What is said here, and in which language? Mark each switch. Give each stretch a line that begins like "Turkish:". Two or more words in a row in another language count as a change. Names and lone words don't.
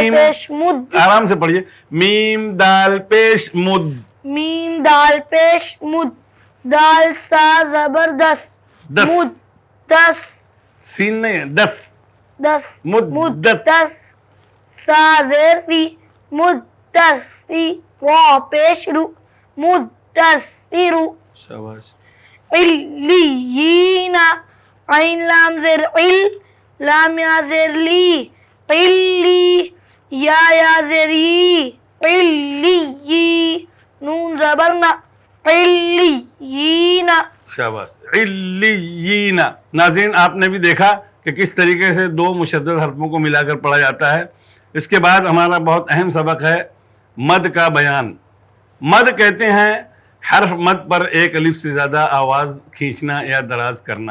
Urdu: میم, پیش مد آرام سے پڑھیے. میم دال پیش مد, میم دال پیش مد دال سا زبردست دس. مدس سین نہیں ہے, دف. دس مدت. سا زیر سی مدثی وا پیش رو مدثر. شاباش. علیین عین لام زیر عل لام یا زیر لی علی یا زیر ی علی نون زبرنا علیین. شاباش. علیین. ناظرین آپ نے بھی دیکھا کہ کس طریقے سے دو مشدد حرفوں کو ملا کر پڑھا جاتا ہے. اس کے بعد ہمارا بہت اہم سبق ہے مد کا بیان. مد کہتے ہیں حرف مد پر ایک الف سے زیادہ آواز کھینچنا یا دراز کرنا.